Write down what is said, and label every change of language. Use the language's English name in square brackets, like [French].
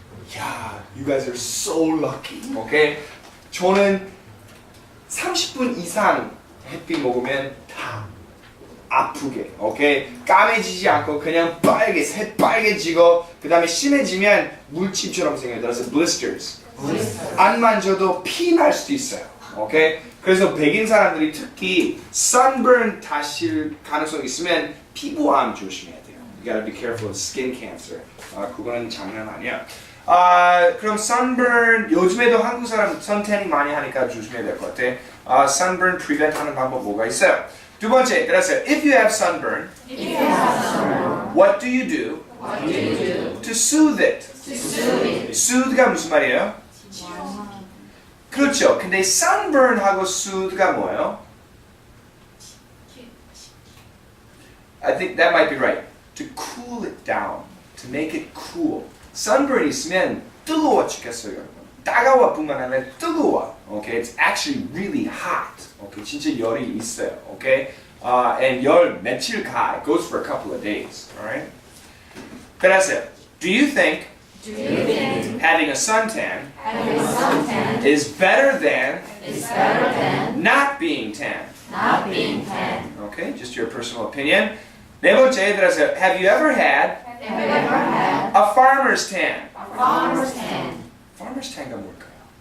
[English] Yeah, you guys are so lucky. [Korean] 오케이? 저는 30분 이상 햇빛 먹으면 다 아프게, 오케이? 까매지지 않고 그냥 새빨개지고 그 다음에 심해지면 물침처럼 생겨요. 그래서 blisters. 안 만져도 피 날 수도 있어요. 오케이? 그래서 백인 사람들이 특히 sunburn 다실 가능성이 있으면 피부암 조심해야 돼요. [English] You gotta be careful of skin cancer. [Korean] 그거는 장난 아니야. 그럼 sunburn 요즘에도 한국 사람 선탠이 많이 하니까 조심해야 될 것 같아. sunburn prevent 하는 방법 뭐가 있어요? 두 번째, 그래서 [English] if you have sunburn, what do you do to soothe it? [Korean] soothe가 무슨 말이에요? 그렇죠. 근데 sunburn하고 soothe가 뭐예요? [English] I think that might be right. To cool it down, to make it cool. [Korean] sunburn 있으면 뜨거워 죽겠어요, 여러분. 따가워 뿐만 아니라 뜨거워. [English] Okay, it's actually really hot. [Korean] Okay, 진짜 열이 있어요. [English] Okay, and [Korean] 열 며칠 가. [English] It goes for a couple of days. Alright. [Korean] 그래서, [English] do you think having a suntan is better than not being tan? Okay, just your personal opinion. [Korean] 네 번째, 그래서 [English] have you ever had a farmer's tan? farmer's tan [Korean] 가 뭘까요?